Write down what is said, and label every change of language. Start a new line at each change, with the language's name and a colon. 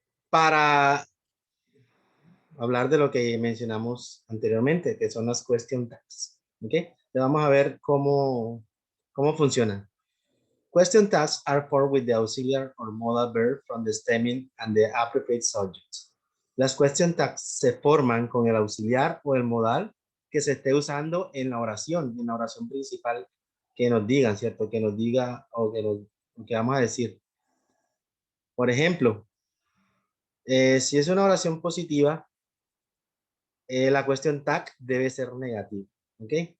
Spanish: Para hablar de lo que mencionamos anteriormente, que son las question tags. ¿Ok? Le vamos a ver cómo funcionan.
English: Question tags are formed with the auxiliary or modal verb from the stemming and the appropriate subject.
Spanish: Las question tags se forman con el auxiliar o el modal que se esté usando en la oración principal que nos digan, ¿cierto? Que nos diga o que vamos a decir. Por ejemplo, si es una oración positiva, la question tag debe ser negativa. ¿Ok?